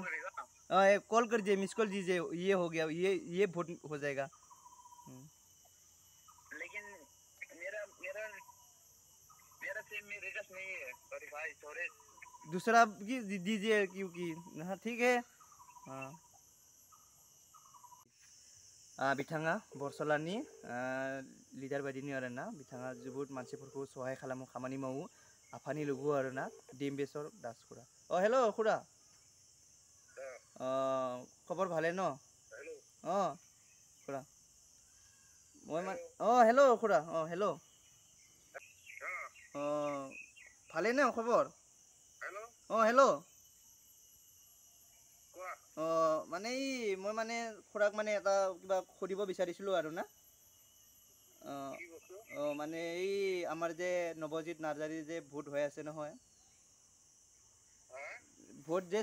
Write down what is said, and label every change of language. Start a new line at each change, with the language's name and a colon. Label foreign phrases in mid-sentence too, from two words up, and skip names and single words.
Hindi: हाँ, कॉल कर दीजिए,
English: miss call
Hindi: दीजिए, ये हो गया, ये वोट हो जाएगा। लेकिन मेरा मेरा मेरा सिम में रिचार्ज नहीं है, सॉरी भाई, सॉरी। दूसरा दीजिए, क्योंकि हाँ ठीक है। हाँ,
Bodo: बिथाङा बरसलानि लिडार बायदिनो आरोना, बिथाङा जोबोद मानसिफोरखौ सहाय खालामो, खामानि मावो, आफानि लोगो आरोना, डिम्बेश्वर दास खुरा।
Assamese: হেলো খুৰা, খবৰ ভালে ন? খুৰা মই হেলো খুৰা, হেলো, ভালে ন খবৰ? হেল্ল', মানে মই মানে খুৰাক মানে এটা কিবা সুধিব বিচাৰিছিলোঁ আৰু না। মানে এই আমাৰ যে নৱজিত নাৰ্জাৰী যে ভোট হৈ আছে নহয়, ভোট যে